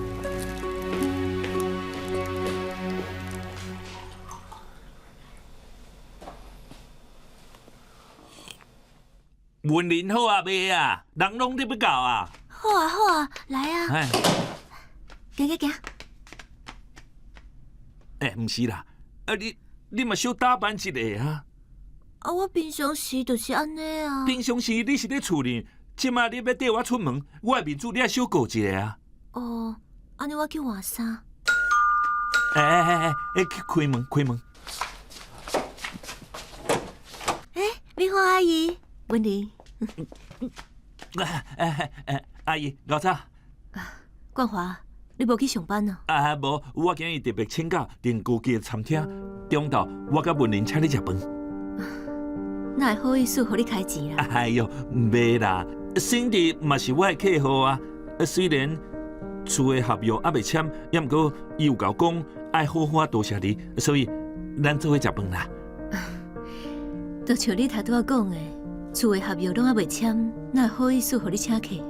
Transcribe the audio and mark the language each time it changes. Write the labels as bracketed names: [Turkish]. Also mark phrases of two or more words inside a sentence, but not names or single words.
[Min Nan Chinese] 文林好啊，未啊？人拢得要到啊！好啊，来啊！哎，行。毋是啦，你嘛小打扮一下啊！啊，我平常时就是安尼啊。平常时你是咧厝呢，即马你要缀我出门，我的面子你也小顾一下啊！哦，安尼我去换衫。开门，开门。美花阿姨，文玲。阿姨，老早。冠华，你无去上班呢？无，我今日特别请假，订高级的餐厅。中昼我甲文玲请你食饭。哪会好意思互你开钱啦？哎哟，袂啦，新弟嘛是我的客户啊。虽然厝的合约还袂签，也毋过伊有甲我讲爱好好多谢你，所以咱做伙食饭啦。就像你头拄仔讲的，厝的合约拢还袂签，哪会好意思互你请客？